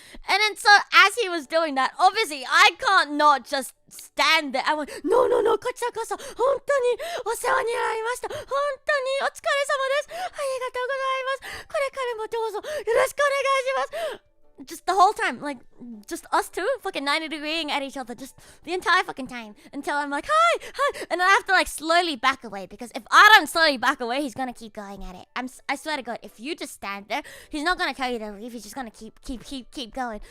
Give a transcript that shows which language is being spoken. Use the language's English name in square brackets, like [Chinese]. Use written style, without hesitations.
[English] And then so as he was doing that, obviously I can't not just stand there. I went, no, [Japanese] こちらこそ本当にお世話になりました。本当にお疲れ様です。ありがとうございます。これからもどうぞよろしくお願いします。 [English] Just the whole time, like, just us two fucking 90-degreeing at each other, just the entire fucking time, until I'm like, hi, and then I have to like slowly back away, because if I don't slowly back away, he's gonna keep going at it. I swear to God, if you just stand there, he's not gonna tell you to leave, he's just gonna keep going.